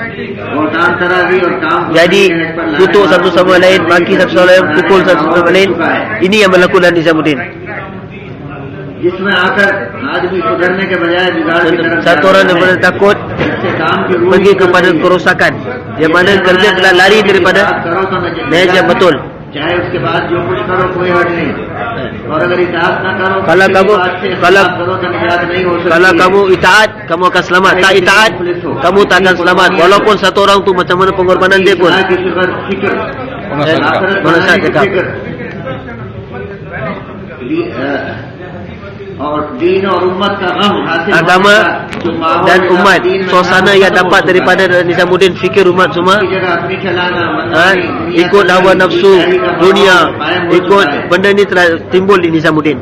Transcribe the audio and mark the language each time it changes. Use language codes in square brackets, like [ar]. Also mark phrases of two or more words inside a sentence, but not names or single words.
[ms] Jadi kutuk satu sama lain, maki satu sama lain, pukul satu sama lain. Ini yang berlaku dalam Nizamuddin. Satu orang yang benar takut pergi kepada kerosakan, yang mana kerja telah lari daripada manhaj yang betul. [ur] چاہے اس کے بعد جو کچھ کرو کوئی حرج نہیں، اور اگر اطاعت نہ کرو [ms] kalau kamu kalau kamu itaat, kamu akan selamat. Tak itaat, kamu tak akan selamat, walaupun satu orang tu macam mana pengorbanan dia pun. Mana saya cakap, agama dan umat, suasana yang dapat daripada Nizamuddin, fikir umat semua, ikut hawa nafsu dunia, ikut benda ni telah timbul di Nizamuddin.